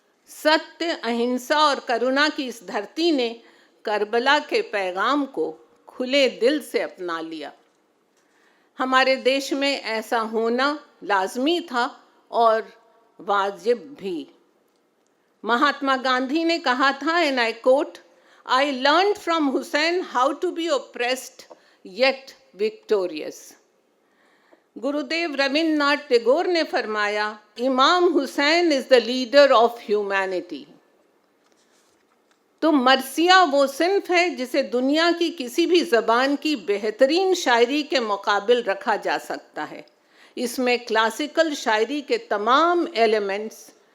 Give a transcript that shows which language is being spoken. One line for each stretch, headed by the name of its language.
Hindi: सत्य, अहिंसा और करुणा की इस धरती ने करबला के पैगाम को खुले दिल से अपना लिया। हमारे देश में ऐसा होना लाजमी था और वाजिब भी। महात्मा गांधी ने कहा था,
English: And I quote, "I learned from Hussein how to be oppressed yet victorious."
Hindi: गुरुदेव रविन्द्रनाथ टैगोर ने फरमाया,
English: Imam Hussain is the leader of humanity.
Hindi: तो मरसिया वो सिन्फ़ है जिसे दुनिया की किसी भी ज़बान की बेहतरीन शायरी के मुकाबिल रखा जा सकता है। इसमें क्लासिकल शायरी के तमाम एलिमेंट्स